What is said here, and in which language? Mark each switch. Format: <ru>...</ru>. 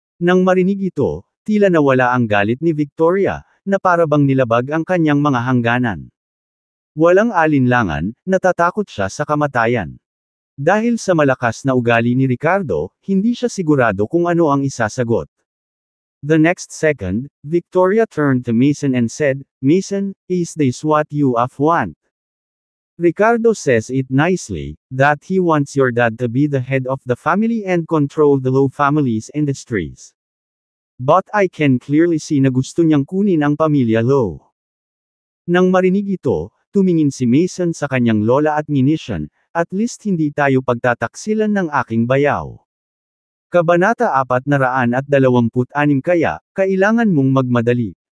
<tl>Nang marinig ito, tila nawala ang galit ni Victoria, na parabang nilabag ang kanyang mga hangganan. Walang alinlangan, natatakot siya sa kamatayan. Dahil sa malakas na ugali ni Ricardo, hindi siya sigurado kung ano ang isasagot.</tl> <en>The next second, Victoria turned to Mason and said, "Mason, is this what you want? Ricardo says it nicely, that he wants your dad to be the head of the family and control the Lowe family's industries. But I can clearly see</en> <tl>na gusto niyang kunin ang pamilya Lowe." Nang marinig ito, tumingin si Mason sa kanyang lola at nginisyan, "At least hindi tayo pagtataksilan ng aking bayaw." Kabanata 426 Kaya, kailangan mong magmadali.</tl>